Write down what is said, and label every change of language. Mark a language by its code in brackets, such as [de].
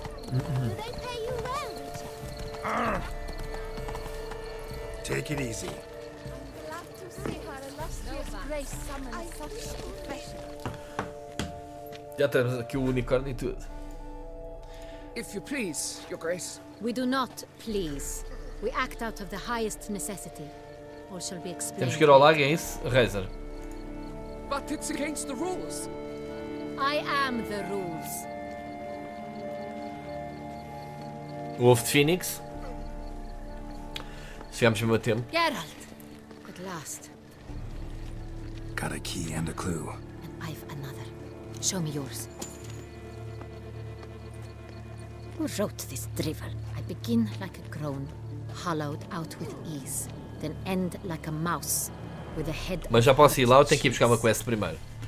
[en] Do they pay you well, Richard? Take it easy. Glad to see her illustrious grace summon such confession. [pt] Já temos aqui o unicórnio e tudo. [en] If you please, Your Grace. We do not please. We act out of the highest necessity. All shall be explained. [pt] Temos que ir ao lago, é isso? Reiser. [en] But it's against the rules. I am the rules. [pt] O ovo de Phoenix. Chegámos mesmo a tempo. [en] Geralt! At last. Got a key and a clue. And I've another. Show me yours. Who wrote this drivel? I begin like a groan, hollowed out with ease, then end like a mouse, with a head. [pt] Mas já posso ir lá ou tenho que ir buscar uma quest primeiro?